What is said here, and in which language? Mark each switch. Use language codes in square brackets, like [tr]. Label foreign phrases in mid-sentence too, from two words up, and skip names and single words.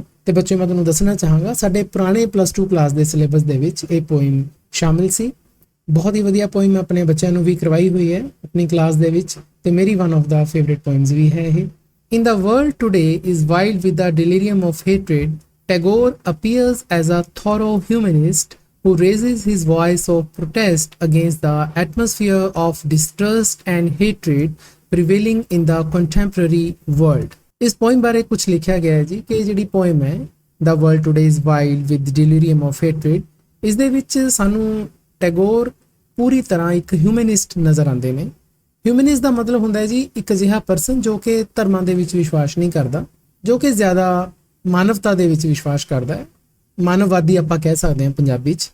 [pa] ਤੇ ਬੱਚੇ ਮੈਂ ਤੁਹਾਨੂੰ ਦੱਸਣਾ ਚਾਹਾਂਗਾ ਸਾਡੇ ਪੁਰਾਣੇ +2 ਕਲਾਸ ਦੇ ਸਿਲੇਬਸ ਦੇ ਵਿੱਚ ਇਹ ਪੋਇਮ ਸ਼ਾਮਿਲ ਸੀ। ਬਹੁਤ ਹੀ ਵਧੀਆ ਪੋਇਮ ਮੈਂ ਆਪਣੇ ਬੱਚਿਆਂ ਨੂੰ ਵੀ ਕਰਵਾਈ ਹੋਈ ਹੈ ਆਪਣੀ ਕਲਾਸ ਦੇ ਵਿੱਚ, ਤੇ ਮੇਰੀ [en] one of the favourite poems [pa] ਵੀ ਹੈ ਇਹ। [en] In the World Today is Wild with the Delirium of Hatred, Tagore appears as a thorough humanist who raises his voice of protest against the atmosphere of distrust and hatred prevailing in the contemporary world। [pa] ਇਸ ਪੋਇਮ ਬਾਰੇ ਕੁਝ ਲਿਖਿਆ ਗਿਆ ਹੈ ਜੀ ਕਿ ਜਿਹੜੀ ਪੋਇਮ ਹੈ The World Today is Wild with Delirium of Hatred, ਇਸ ਦੇ ਵਿੱਚ ਸਾਨੂੰ ਟੈਗੋਰ ਪੂਰੀ ਤਰ੍ਹਾਂ ਇੱਕ ਹਿਊਮਨਿਸਟ ਨਜ਼ਰ ਆਉਂਦੇ ਨੇ। ਹਿਊਮਨਿਸਟ ਦਾ ਮਤਲਬ ਹੁੰਦਾ ਹੈ ਜੀ ਇੱਕ ਅਜਿਹਾ ਪਰਸਨ ਜੋ ਕਿ ਧਰਮਾਂ ਦੇ ਵਿੱਚ ਵਿਸ਼ਵਾਸ ਨਹੀਂ ਕਰਦਾ, ਜੋ ਕਿ ਜ਼ਿਆਦਾ ਮਾਨਵਤਾ ਦੇ ਵਿੱਚ ਵਿਸ਼ਵਾਸ ਕਰਦਾ ਹੈ। ਮਾਨਵਵਾਦੀ ਆਪਾਂ ਕਹਿ ਸਕਦੇ ਹਾਂ ਪੰਜਾਬੀ 'ਚ।